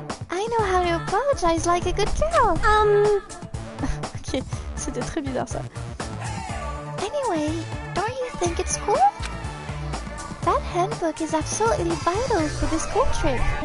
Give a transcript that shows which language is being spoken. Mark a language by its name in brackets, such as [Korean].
[English] I know how to apologize like a good girl. [French] Ok, c'était très bizarre ça. [English] Anyway, don't you think it's cool? That handbook is absolutely vital for this school trip.